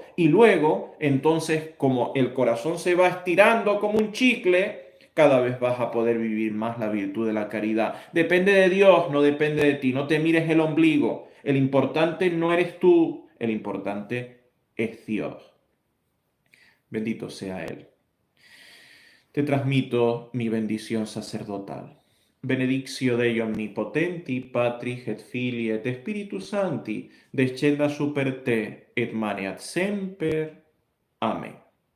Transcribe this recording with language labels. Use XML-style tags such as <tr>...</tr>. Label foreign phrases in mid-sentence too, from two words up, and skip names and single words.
<es>Y luego, entonces, como el corazón se va estirando como un chicle, cada vez vas a poder vivir más la virtud de la caridad. Depende de Dios, no depende de ti. No te mires el ombligo. El importante no eres tú, el importante es Dios. Bendito sea Él. Te transmito mi bendición sacerdotal.</es> <la>Benedictio Dei omnipotenti, Patris et Filii et Spiritus Sancti, descenda super te et maneat semper. Amén.</la>